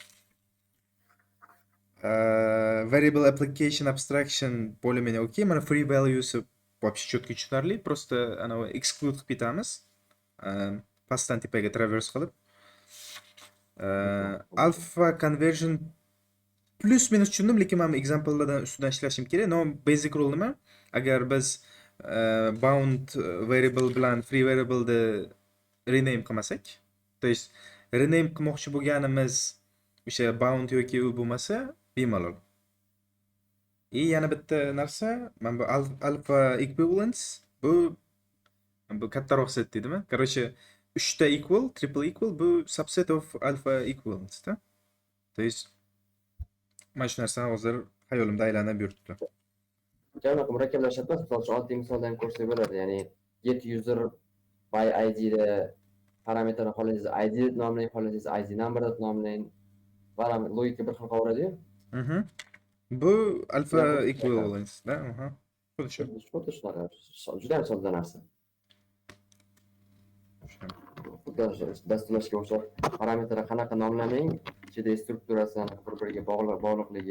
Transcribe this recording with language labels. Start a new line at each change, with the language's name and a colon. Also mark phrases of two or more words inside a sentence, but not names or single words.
English: Variable application abstraction
Russian: более-менее
English: okey.
Uzbek: Mana
English: free values
Russian: вообще четко
Uzbek: tushunarli. Просто anavi exclude qilib ketamiz. Pastdan tepaga traverse qilib.
English: Alpha conversion plus minus
Uzbek: tushundim, lekin men examplelardan ustidan ishlashim kerak.
English: No basic rule
Uzbek: nima? Agar biz
English: bound variable
Uzbek: bilan
English: free variable
Uzbek: ni rename qilmasak,
Russian: то есть
Uzbek: rename qilmoqchi bo'lganimiz o'sha bound yoki u bo'lmasa, bemalol. Yana bitta narsa, mana bu
English: alpha equivalence,
Uzbek: bu kattaroq set deydimi? Короче, 3 ta equal,
English: triple equal
Uzbek: bu
English: subset of alpha equivalence
Uzbek: da.
Russian: То есть
Uzbek: mana shu narsa hozir xayolimda aylanib yuribdi. Janob murakkablashadi. Misol uchun oddiy misoldan ko'rsak bo'ladi. Ya'ni
English: get user by id
Uzbek: da parametrni xohlasangiz id deb nomlang, xohlasangiz
English: id number
Uzbek: deb nomlang. Baram logika bir xil qolaveradi-yu. Bu alpha Yaxshi, equivalence da. Xuddi shu. Xuddi shunaqa. Juda ham sodda narsa. Dasturlashga o'xshab parametrlar qanaqa nomlamang, ichidagi strukturasi bir-biriga bog'liqligi.